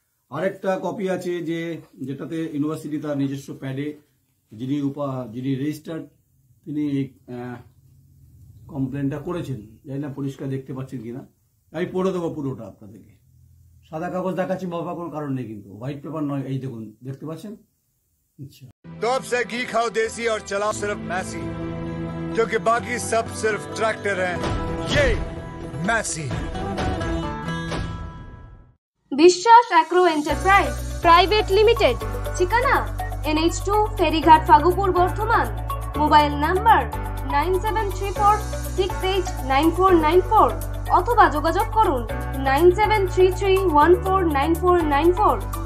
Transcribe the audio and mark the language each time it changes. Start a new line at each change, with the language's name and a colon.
Bangla: আরেকটা কপি আছে যেটাতে ইউনিভার্সিটি তার নিজস্ব প্যাডে যিনি রেজিস্টার্ড, তিনি এই কমপ্লেনটা করেছেন। জানি না পরিষ্কার দেখতে পাচ্ছেন কিনা, আমি পড়ে দেবো পুরোটা আপনাদেরকে। সাদা কাগজ দেখাচ্ছি বাবা, কোনো কারণ নেই, কিন্তু হোয়াইট পেপার নয়। এই দেখুন, দেখতে পাচ্ছেন? আচ্ছা,
Hindi: तो अब से घी खाओ देसी और चलाओ सिर्फ मैसी, क्योंकि बाकी सब सिर्फ ट्रैक्टर हैं। ये मैसी।
Bangla: বিশ্বাস অ্যাগ্রো এন্টারপ্রাইজ প্রাইভেট লিমিটেড, ঠিকানা NH2 ফেরিঘাট ফাগুপুর বর্ধমান, মোবাইল নাম্বার 9734689494 অথবা যোগাযোগ করুন 9733149494।